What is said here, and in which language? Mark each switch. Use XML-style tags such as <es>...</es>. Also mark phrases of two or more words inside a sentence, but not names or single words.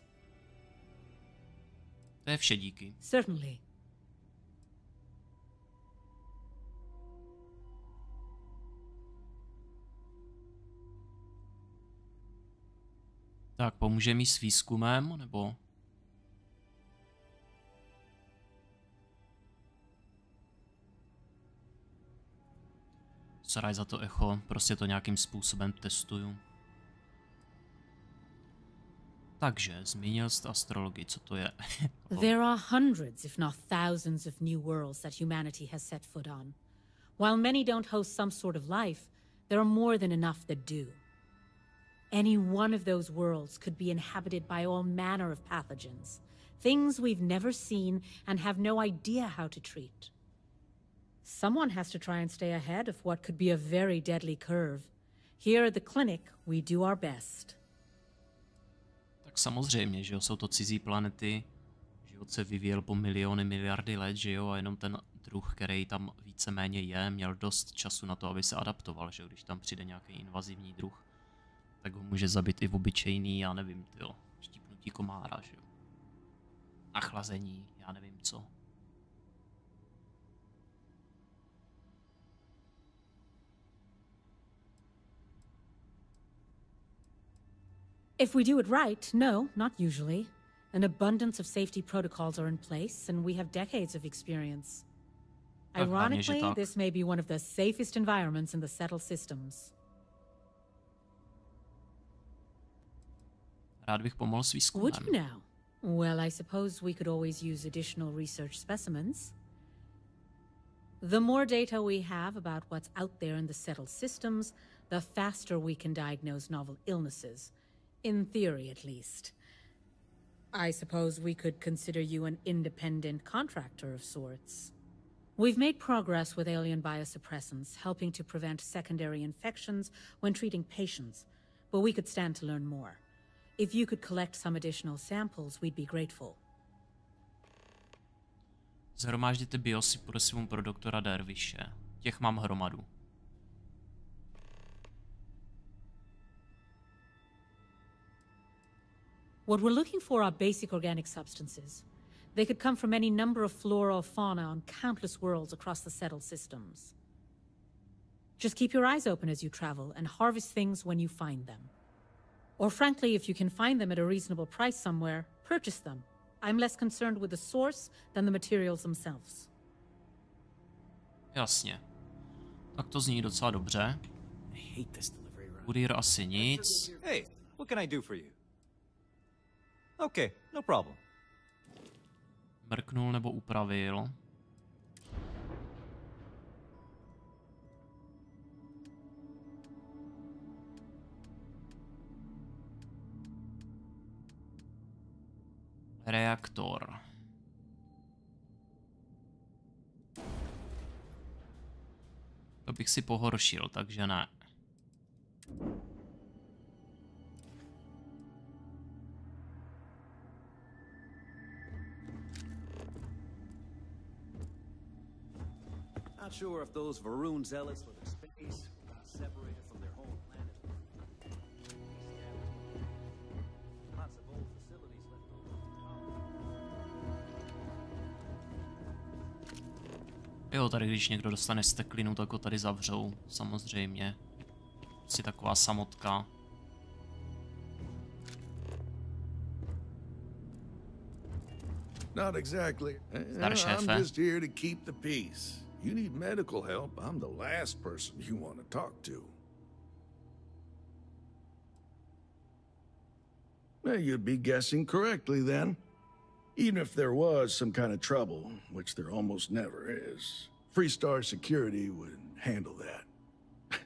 <cs>To je vše, díky.</cs> <en>Certainly.</en> <cs>Tak, pomůže mi s výzkumem, nebo... Sorry za to echo, prostě to nějakým způsobem testuju. Takže, zmínil jste astrologii, co to je?</cs> <en>There are hundreds, if not thousands, of new worlds that humanity has set foot on. While many don't host some sort of life, there are more than enough that do. Any one of those worlds could be inhabited by all manner of pathogens, things we've never seen and have no idea how to treat. Someone has to try and stay ahead of what could be a very deadly curve. Here at the clinic, we do our best.</en> <cs>Tak samozřejmě, že jo, jsou to cizí planety, život se vyvíjel po miliony, miliardy let, že jo, a jenom ten druh, který tam víceméně je, měl dost času na to, aby se adaptoval, že jo, když tam přijde nějaký invazivní druh, tak ho může zabít i v obyčejný, já nevím, tyjo, štípnutí komára, že jo, nachlazení, já nevím co.</cs> <en>If we do it right, no, not usually. An abundance of safety protocols are in place, and we have decades of experience. Ironically, this may be one of the safest environments in the settled systems.</en> <cs>Rád bych pomohl s výzkumem.</cs> <en>Would you now? Well, I suppose we could always use additional research specimens. The more data we have about what's out there in the settled systems, the faster we can diagnose novel illnesses. In theory, at least. I suppose we could consider you an independent contractor of sorts. We've made progress with alien biosuppressants, helping to prevent secondary infections when treating patients, but we could stand to learn more. If you could collect some additional samples, we'd be grateful.</en> <cs>Zhromážděte biosy prosím pro doktora Dervishe. Těch mám hromadu.</cs> <en>What we're looking for are basic organic substances. They could come from any number of flora or fauna on countless worlds across the settled systems. Just keep your eyes open as you travel and harvest things when you find them. Or frankly, if you can find them at a reasonable price somewhere, purchase them. I'm less concerned with the source than the materials themselves.</en> <cs>Jasně. Tak to zní docela dobře. Kurýr asi nic.</cs> <en>Hey, what can I do for you? Okay, no problem.</en> <cs>Mrknul nebo upravil. Reaktor. To bych si pohoršil, takže ne.</cs> <en>Not sure if those Varun zealots live in space or got separated from their home planet. Lots of old facilities left over.</en> <cs>Jo, tady když někdo dostane steklinu, tak ho tady zavřou, samozřejmě. Prostě taková samotka.</cs> <en>Not exactly.</en> <cs>Zdar, šéfe.</cs> <en>I'm just here to keep the peace. you need medical help, I'm the last person you want to talk to. Well, you'd be guessing correctly then. Even if there was some kind of trouble, which there almost never is, Freestar Security would handle that.</en>